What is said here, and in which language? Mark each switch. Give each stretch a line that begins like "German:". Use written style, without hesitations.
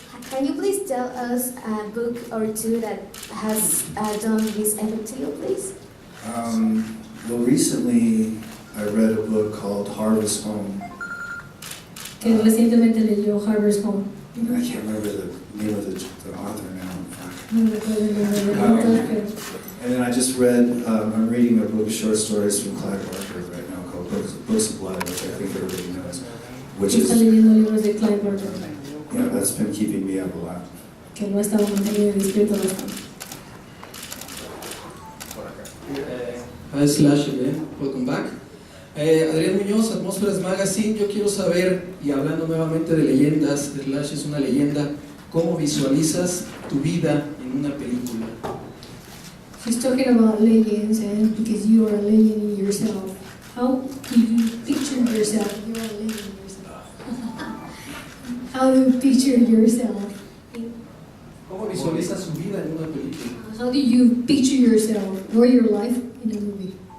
English: Can you please tell us a book or two that has done this effort to you, please? Well, recently I read a book called Harvest Home.
Spanish: Que recientemente leyó Harvest Home.
English: I can't remember the name of the author now.
Spanish: No recuerdo el nombre del autor,
English: And then I just read, I'm reading a book of short stories from Clive Barker right now called Books of Blood, which I think everybody knows. Which
Spanish: está
English: is,
Spanish: leyendo libros de Clive Barker,
English: yeah, that's been keeping me up a lot.
Spanish: que lo ha estado manteniendo despierto bastante.
English: Hi Slash again, welcome back. Adrián Muñoz, Atmósferas Magazine.
Spanish: Yo quiero saber, y hablando nuevamente de leyendas, Slash es una leyenda, ¿cómo visualizas tu vida en una película?
English: She's talking about legends, and because you are a legend in yourself, how do you picture yourself? You are a legend in yourself. How do you picture yourself?
Spanish: ¿Cómo visualizas su vida en una película?
English: How do you picture yourself or your life in a movie?